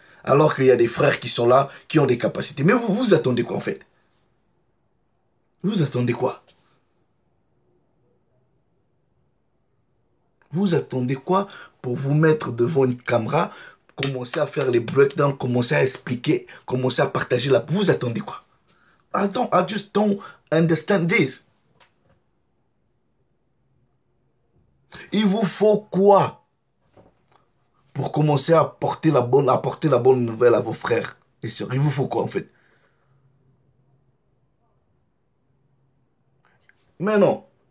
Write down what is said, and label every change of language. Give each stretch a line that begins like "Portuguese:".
French: Alors qu'il y a des frères qui sont là, qui ont des capacités. Mais vous attendez quoi en fait? Vous attendez quoi? Vous attendez quoi pour vous mettre devant une caméra, commencer à faire les breakdowns, commencer à expliquer, commencer à partager la... Vous attendez quoi?
English: I just don't understand this.
French: Il vous faut quoi pour commencer à apporter la bonne nouvelle à vos frères et sœurs? Il vous faut quoi en fait? Mais non.